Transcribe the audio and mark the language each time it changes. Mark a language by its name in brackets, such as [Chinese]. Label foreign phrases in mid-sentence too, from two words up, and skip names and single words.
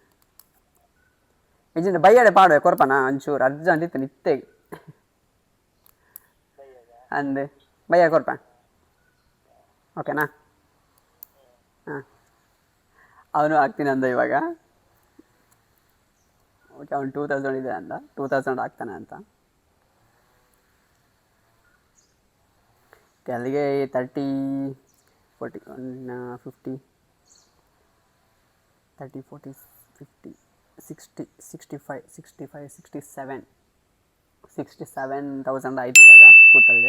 [Tulu] ನಿಜ ಬೈಯಾಡೆ ಪಾಡುವೆ ಕೊರಪನ ಒಂಚೂರು ಅರ್ಜೆಂಟ್ ಇತ್ತು ನಿತ್ತೆಗೆ ಅಂದೆ ಬೈಯ ಕೊರಪ. [Kannada] ಓಕೆನಾ? ಹಾಂ, ಅವನು ಹಾಕ್ತೀನಿ ಅಂದ ಇವಾಗ. ಓಕೆ, ಅವ್ನು 2000 ಇದೆ ಅಂದ, 2000 ಹಾಕ್ತಾನೆ ಅಂತ. ಅಲ್ಲಿಗೆ 30 40 50 30 40 50 60 65 65 67 ಆಯ್ತು ಇವಾಗ ಕೂತಲ್ಲಿಗೆ.